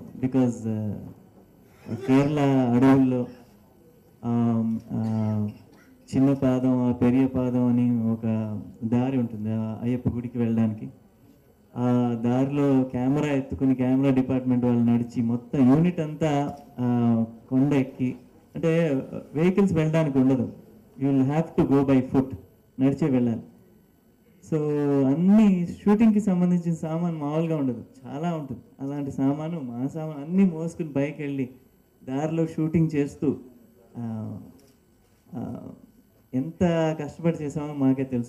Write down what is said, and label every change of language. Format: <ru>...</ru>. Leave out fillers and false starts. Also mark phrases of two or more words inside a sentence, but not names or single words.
<te>బికాజ్ కేరళ అడవుల్లో చిన్న పాదం పెరియ పాదం అని ఒక దారి ఉంటుంది అయ్యప్ప గుడికి వెళ్ళడానికి. ఆ దారిలో కెమెరా ఎత్తుకుని</te> <en>camera department</en> <te>వాళ్ళు నడిచి మొత్తం యూనిట్ అంతా కొండ ఎక్కి, అంటే వెహికల్స్ వెళ్ళడానికి ఉండదు,</te> <en>you will have to go by foot,</en> <te>నడిచే వెళ్ళాలి. సో అన్ని షూటింగ్కి సంబంధించిన సామాన్ మామూలుగా ఉండదు, చాలా ఉంటుంది. అలాంటి సామాను మా సామాను అన్నీ మోసుకుని బైక్ వెళ్ళి దారిలో షూటింగ్ చేస్తూ ఎంత కష్టపడి చేసామో మాకే తెలుసు.</te>